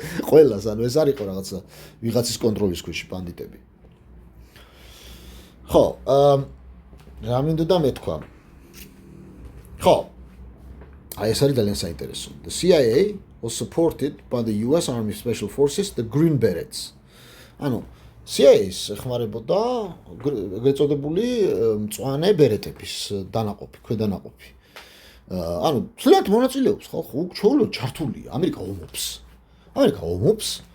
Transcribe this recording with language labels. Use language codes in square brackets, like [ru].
[ka] ყველას, ანუ ეს არ იყო რაღაცა ვიღაცის კონტროლის ქვეშ ბანდიტები. ხო, რა მინდოდა მეთქვა? ხო, აი ეს არის ძალიან საინტერესო. [en] The CIA was supported by the US Army Special Forces, the Green Berets. [ka] ანუ CIA-ს ეხმარებოდა ეგრეთ წოდებული მწვანე ბერეტების დანაყოფი, ქვედანაყოფი. ანუ ცლად მონაწილეობს ხალხი, უჩვეულოდ ჩართულია. ამერიკა ომობს.